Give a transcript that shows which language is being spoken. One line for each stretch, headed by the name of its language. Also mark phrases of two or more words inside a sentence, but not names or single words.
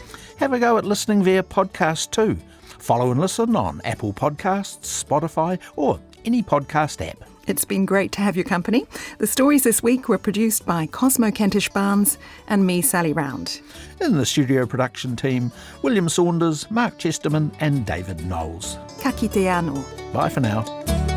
English: Have a go at listening via podcast too. Follow and listen on Apple Podcasts, Spotify or any podcast app. It's been great to have your company. The stories this week were produced by Cosmo Kentish Barnes and me, Sally Round. In the studio production team, William Saunders, Mark Chesterman and David Knowles.
Māori: Ka kite anō.
English: Bye for now.